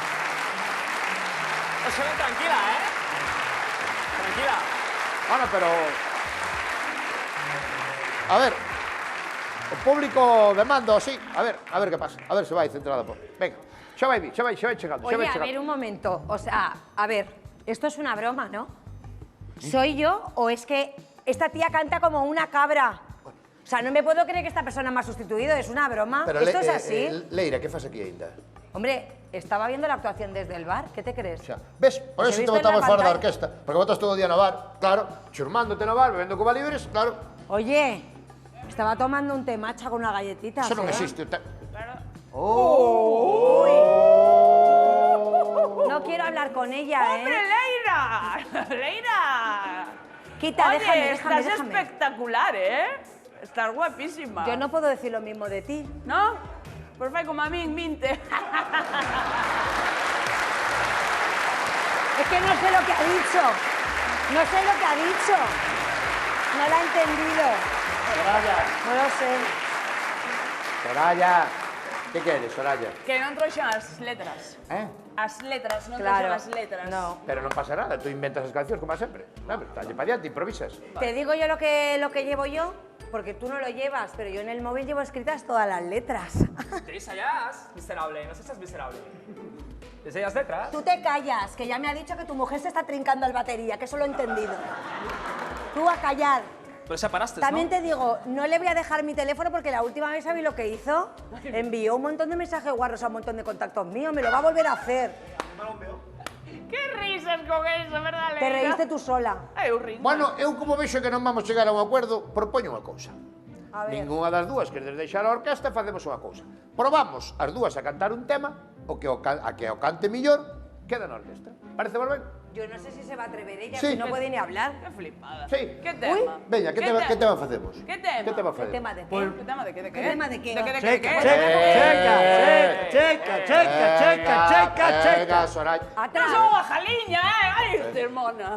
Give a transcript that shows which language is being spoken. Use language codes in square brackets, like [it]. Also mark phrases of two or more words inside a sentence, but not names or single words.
[es] Os ven tranquila, ¿eh? Tranquila. Bueno, pero... A ver. [gl] O público demanda, sí. A ver que pasa. A ver se vai centrada por... Venga. Xa vai chegando. [es] Oye, a ver, un momento. O sea, a ver, esto es una broma, ¿no? ¿Soy yo o es que esta tía canta como una cabra? O sea, no me puedo creer que esta persona me ha sustituido, es una broma. Pero ¿Esto es así? [gl] Leira, que fas aquí ainda? [es] Hombre, estaba viendo la actuación desde el bar, ¿qué te crees? [gl] Xa. Ves? Por [es] Pues eso he te visto en la [gl] botamos fora da [es] pantalla. [gl] orquesta. Porque botas todo o día no bar. [es] Claro. [gl] Churmándote no bar, bebendo Cuba Libres, claro. [es] Oye, estaba tomando un té matcha con una galletita. [gl] Eso non [es] ¿eh? [gl] existe. [es] No quiero hablar con ella, ¡Hombre, ¿eh? Leira! ¡Leira! Quita, Oye, déjame. estás espectacular, ¿eh? Estás guapísima. Yo no puedo decir lo mismo de ti. ¿No? [gl] Pues fai como a min, minte. [es] Es que no sé lo que ha dicho. No sé lo que ha dicho. No lo ha entendido. No lo sé. Soraya. [gl] Que queres, Soraya? Que non trouxen as letras. As letras, non [es] Claro. [gl] trouxen as letras. [es] No. [gl] Pero non pasa nada, tú inventas as cancións como sempre. Dalle pa diante, improvisas. [es] Te digo yo lo que llevo yo, porque tú no lo llevas, pero yo en el móvil llevo escritas todas las letras. ¿Te ensayas? Miserable, no seas miserable. ¿Te ensayas letras? Tú te callas, que ya me ha dicho que tu mujer se está trincando al batería, que eso lo he entendido. Tú a callar. Pero ya paraste, También ¿no? te digo, no le voy a dejar mi teléfono porque la última vez sabéis lo que hizo. Envió un montón de mensajes guarros a un montón de contactos míos, me lo va a volver a hacer. [gl] Que risas con eso, verdad, Leira? Te reíste tú sola. Eu rin. Bueno, eu como vexo que non vamos chegar a un acordo, propoño unha cousa. A ver. Ninguna das dúas queres deixar a orquesta, facemos unha cousa. Probamos as dúas a cantar un tema, a que o cante millor, queda na orquesta. Parece moi ben? [es] Yo no sé si se va a atrever ella, Sí. si no puede ni hablar. [gl] Que flipada. [es] Sí. [gl] Que tema? Veña, que tema facemos? Que tema? Que tema [es] ¿Qué [gl] facemos? [es] tema de qué? [gl] Que tema de que? [es] ¿Qué tema de qué? [gl] De que? Checa, [es] Venga, Soraya. [gl] Non [es] Atrás. [gl] son unha jaliña, Ai, hermona.